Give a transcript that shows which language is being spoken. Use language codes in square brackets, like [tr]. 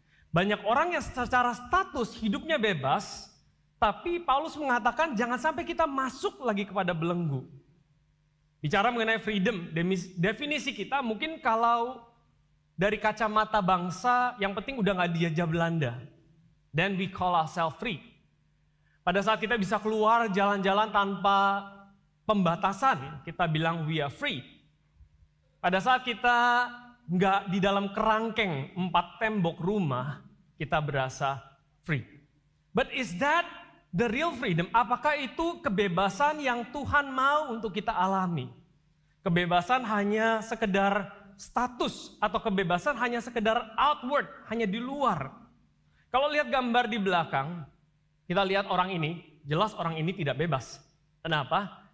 [id] Banyak orang yang secara status hidupnya bebas, tapi Paulus mengatakan jangan sampai kita masuk lagi kepada belenggu. Bicara mengenai freedom, definisi kita mungkin kalau dari kacamata bangsa yang penting udah nggak dijajah Belanda. [en] Then we call ourselves free. [id] Pada saat kita bisa keluar jalan-jalan tanpa pembatasan, kita bilang [en] we are free. [id] Pada saat kita nggak di dalam kerangkeng 4 tembok rumah, kita berasa free. [en] But is that the real freedom? [id] Apakah itu kebebasan yang Tuhan mau untuk kita alami? Kebebasan hanya sekedar status atau kebebasan hanya sekedar outward, hanya di luar. Kalau lihat gambar di belakang, kita lihat orang ini, jelas orang ini tidak bebas. Kenapa?